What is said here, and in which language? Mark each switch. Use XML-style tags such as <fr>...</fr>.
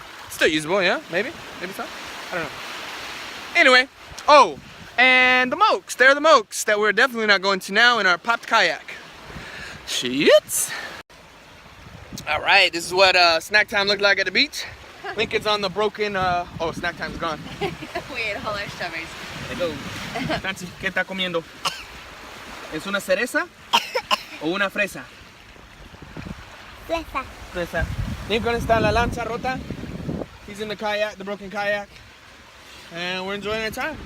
<en>Still usable, yeah, maybe so. I don't know. Anyway, oh. And the mokes, they're the mokes that we're definitely not going to now in our popped kayak. Shit! Alright, this is what snack time looked like at the beach. Lincoln's on the broken, oh, snack time's gone. We ate all our strawberries. Hello.</en> <es>Nancy, ¿qué está comiendo? ¿Es una cereza o una fresa? Fresa. Fresa. Lincoln está en la lancha rota.</es> <en>He's in the kayak, the broken kayak. And we're enjoying our time.</en>